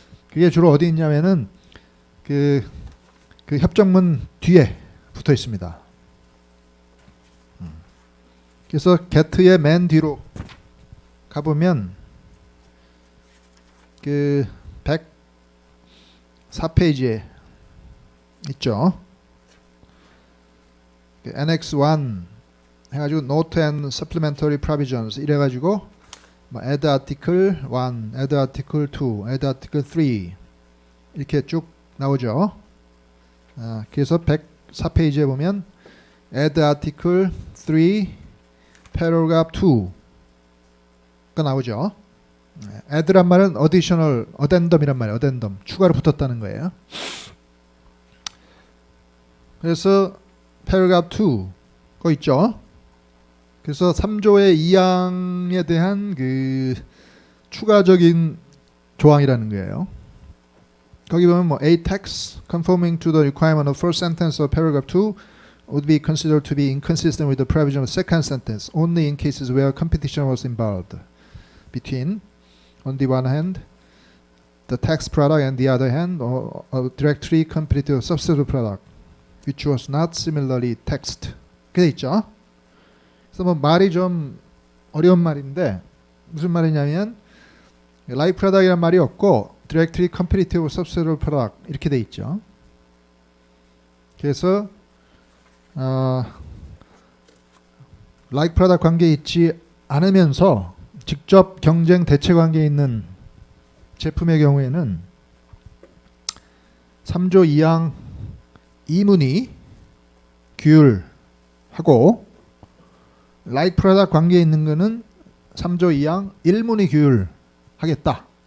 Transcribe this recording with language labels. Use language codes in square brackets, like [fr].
[ko] 그게 주로 어디 있냐면은 그 협정문 뒤에 붙어 있습니다. 그래서 get의 맨 뒤로 가보면 그 104페이지에 있죠. Annex 1 해가지고 Note and Supplementary Provisions 이래가지고 뭐 Add Article 1, Add Article 2, Add Article 3 이렇게 쭉 나오죠. 그래서 104페이지에 보면 Add Article 3, Paragraph 2가 나오죠. add란 말은 additional, addendum이란 말이에요. addendum, 추가로 붙었다는 거예요. 그래서 paragraph 2 거 있죠. 그래서 3조의 2항에 대한 그 추가적인 조항이라는 거예요. [en] 거기 보면 뭐 a text conforming to the requirement of first sentence of paragraph 2 would be considered to be inconsistent with the provision of second sentence only in cases where competition was involved between on the one hand the text product and the other hand or a directly competitive substitute product which was not similarly text. [ko] 그게 있죠. 그래서 뭐 말이 좀 어려운 말인데 무슨 말이냐면 like product이라는 말이 없고 directly competitive substitute product 이렇게 돼 있죠. 그래서 like product 관계에 있지 않으면서 직접 경쟁 대체 관계에 있는 제품의 경우에는 3조 2항 2문이 규율하고 like product 관계에 있는 거는 3조 2항 1문이 규율하겠다.